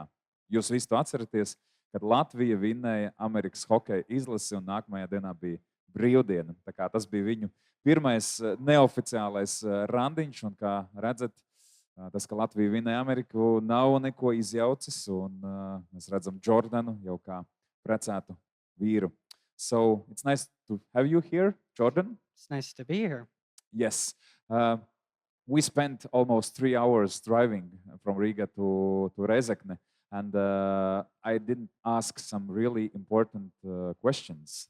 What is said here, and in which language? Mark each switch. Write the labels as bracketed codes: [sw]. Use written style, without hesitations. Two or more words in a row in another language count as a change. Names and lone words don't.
[lv] Jūs visi to atceraties, kad Latvija vinnēja Amerikas hokeja izlasi, un nākamajā dienā bija brīvdiena. Tā kā tas bija viņu pirmais neoficiālais randiņš, un kā redzat, tas, ka Latvija vinnēja Ameriku, nav neko izjaucis, un mēs redzam Jordanu jau kā precētu vīru. [en] So it's nice to have you here, Jordan. It's nice to be here. Yes. We spent almost 3 hours driving from Riga to Rēzekne, and I didn't ask some really important questions.